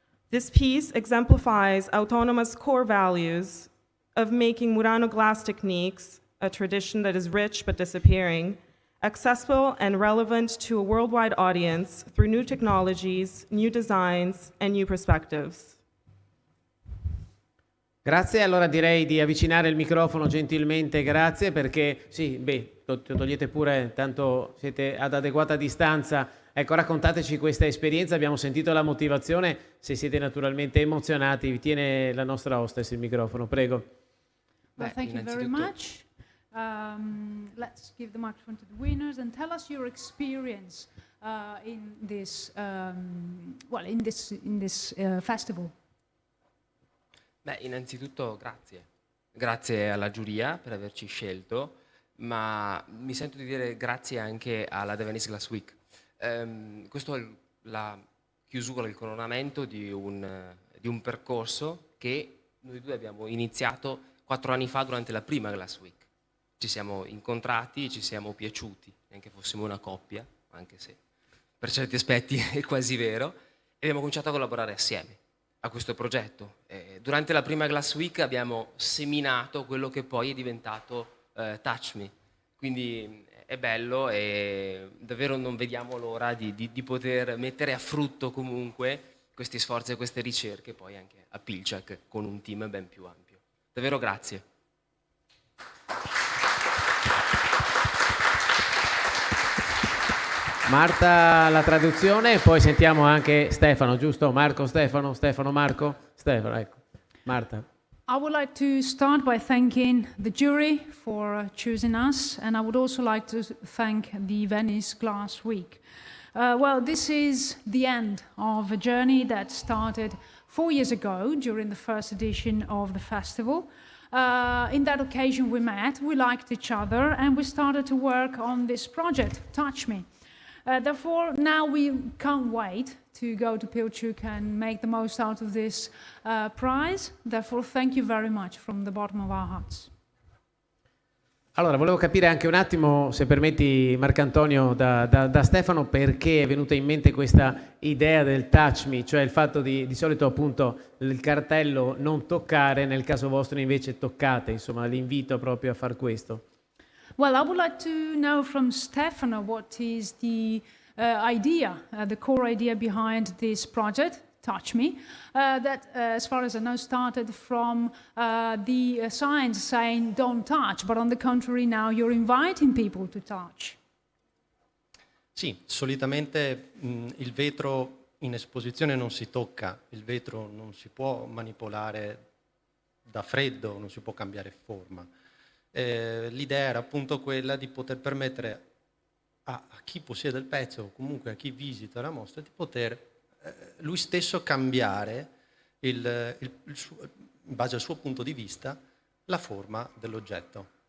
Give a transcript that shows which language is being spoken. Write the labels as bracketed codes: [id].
[en] This piece exemplifies Autonoma's core values of making Murano glass techniques, a tradition that is rich but disappearing, accessible and relevant to a worldwide audience through new technologies, new designs, and new perspectives. [it] Grazie, allora direi di avvicinare il microfono gentilmente, grazie, perché sì, togliete pure, tanto siete ad adeguata distanza. Ecco, raccontateci questa esperienza, abbiamo sentito la motivazione, se siete naturalmente emozionati, vi tiene la nostra hostess il microfono, prego. [en] Well, thank you very much. Let's give the microphone to the winners and tell us your experience in this festival. [it] Beh, innanzitutto grazie. Grazie alla giuria per averci scelto, ma mi sento di dire grazie anche alla The Venice Glass Week. Questo è la chiusura, il coronamento di un percorso che noi due abbiamo iniziato 4 anni fa durante la prima Glass Week. Ci siamo incontrati, ci siamo piaciuti, neanche fossimo una coppia, anche se per certi aspetti è quasi vero, e abbiamo cominciato a collaborare assieme a questo progetto. Durante la prima Glass Week abbiamo seminato quello che poi è diventato Touch Me, quindi è bello e davvero non vediamo l'ora di poter mettere a frutto comunque questi sforzi e queste ricerche poi anche a Pilchuck con un team ben più ampio. Davvero grazie. Marta la traduzione e poi sentiamo anche Stefano, giusto? Marco, Stefano, Marco? Stefano, ecco. Marta. [en] I would like to start by thanking the jury for choosing us, and I would also like to thank the Venice Glass Week. Well, this is the end of a journey that started 4 years ago during the first edition of the festival. In that occasion we met, we liked each other, and we started to work on this project, Touch Me. Therefore, now we can't wait to go to Pilchuck and make the most out of this prize. Therefore, thank you very much from the bottom of our hearts. [it] Allora, volevo capire anche un attimo, se permetti Marcantonio, da Stefano, perché è venuta in mente questa idea del touch me, cioè il fatto di solito appunto il cartello non toccare, nel caso vostro invece toccate, insomma l'invito proprio a far questo. [en] Well, I would like to know from Stefano what is the idea, the core idea behind this project, Touch Me, that, as far as I know, started from the signs saying don't touch, but on the contrary now you're inviting people to touch. [it] Sì, solitamente il vetro in esposizione non si tocca, il vetro non si può manipolare da freddo, non si può cambiare forma. L'idea era appunto quella di poter permettere a chi possiede il pezzo o comunque a chi visita la mostra di poter lui stesso cambiare in base al suo punto di vista la forma dell'oggetto.